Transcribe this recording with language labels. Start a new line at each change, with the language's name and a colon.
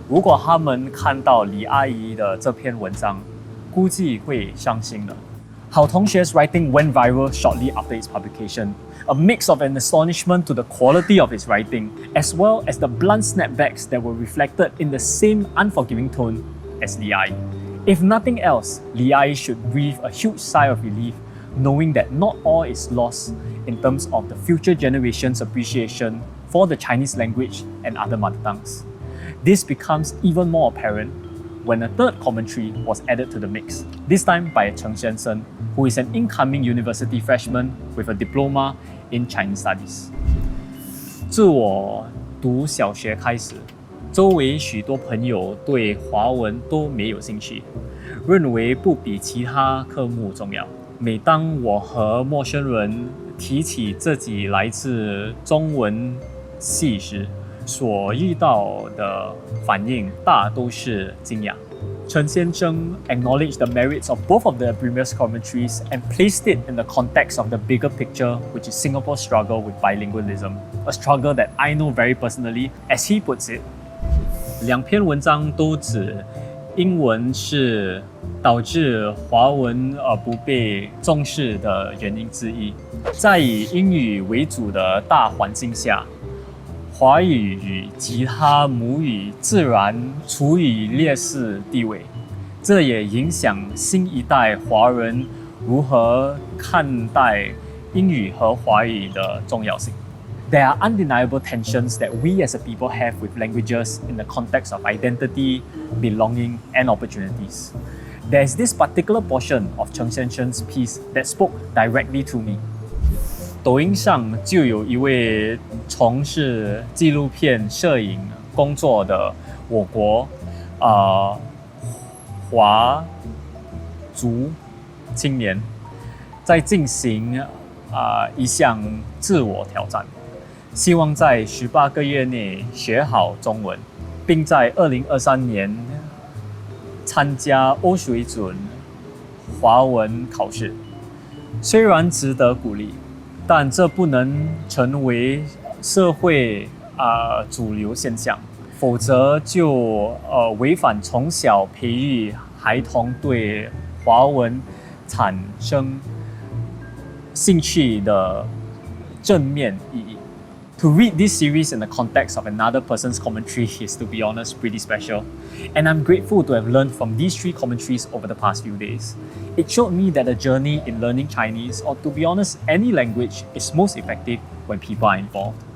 Chinese: 如果他们看到李阿姨的这篇文章，估计会伤心的。
English: Hao Tongxue's writing went viral shortly after its publication, a mix of an astonishment to the quality of his writing, as well as the blunt snapbacks that were reflected in the same unforgiving tone as Li Ai. If nothing else, Li Ai should breathe a huge sigh of relief, knowing that not all is lost in terms of the future generation's appreciation for the Chinese language and other mother tongues. This becomes even more apparent when a third commentary was added to the mix, this time by Cheng Xiansheng, who is an incoming university freshman with a diploma in Chinese studies.
Chinese: 自我读小学开始，周围许多朋友对华文都没有兴趣，认为不比其他科目重要。每当我和陌生人提起自己来自中文细时，所遇到的反应大都是惊讶。
English: Chen Xianzheng acknowledged the merits of both of the previous commentaries and placed it in the context of the bigger picture, which is Singapore's struggle with bilingualism, a struggle that I know very personally. As he puts it,
Chinese: 两篇文章都指英文是导致华文不被重视的原因之一。在以英语为主的大环境下，华语与其他母语自然处于劣势地位，这也影响新一代华人如何看待英语和华语的重要性。
English: There are undeniable tensions that we as a people have with languages in the context of identity, belonging, and opportunities. There's this particular portion of Chen Xianzheng's piece that spoke directly to me.
Chinese: 抖音上就有一位从事纪录片摄影工作的我国华族青年，在进行一项自我挑战，希望在18个月内学好中文，并在2023年参加欧水准华文考试。虽然值得鼓励，但这不能成为社会主流现象，否则就违反从小培育孩童对华文产生兴趣的正面意义。
English: To read this series in the context of another person's commentary is, to be honest, pretty special. And I'm grateful to have learned from these 3 commentaries over the past few days. It showed me that the journey in learning Chinese, or to be honest, any language, is most effective when people are involved.